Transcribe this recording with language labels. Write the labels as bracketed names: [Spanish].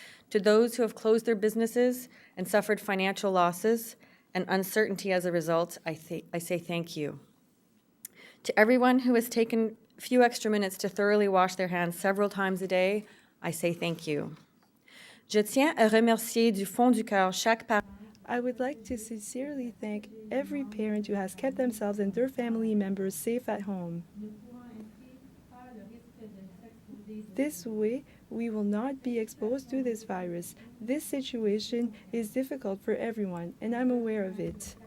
[English] To those who have closed their businesses and suffered financial losses and uncertainty as a result, I say thank you. To everyone who has taken a few extra minutes to thoroughly wash their hands several times a day, I say thank you. [French] Je tiens à remercier du fond du cœur chaque parent. [English] I would like to sincerely thank every parent who has kept themselves and their family members safe at home. This way, we will not be exposed to this virus. This situation is difficult for everyone, and I'm aware of it.